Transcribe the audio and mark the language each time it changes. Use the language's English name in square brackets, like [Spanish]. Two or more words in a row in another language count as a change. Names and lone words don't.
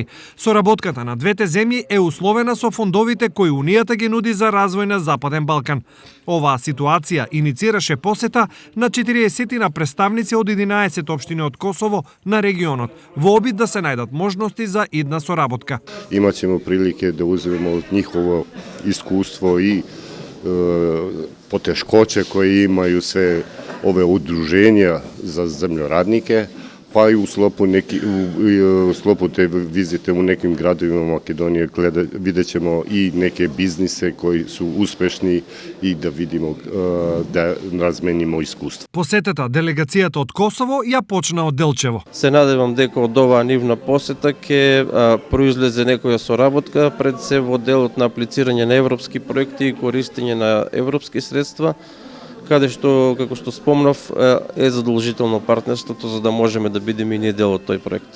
[Macedonian] Соработката на двете земји е условена со фондовите кои Унијата ги нуди за развој на Западен Балкан. Оваа ситуација иницираше посета на 40 представници од 11 општини од Косово на регионот, во обид да се најдат можности за идна соработка. [Serbian] Имаćemo prilike da uzmemo od njihovo iskustvo i poteškoće koje imaju sve ove udruženja za zemljoradnike, pa i u sklopu te vizite u nekim gradovima Makedonije vidjet ćemo i neke biznise koji su uspešni i da vidimo da razmenimo iskustvo. [Macedonian] Посетата делегацијата од Косово ја почна од Делчево. Се надевам дека од оваа нивна посета ќе произлезе некоја соработка пред се во делот на аплицирање на европски проекти и користење на европски средства, каде што, како што спомнав, е задолжително партнерството за да можеме да бидеме и ние дел од тој проект.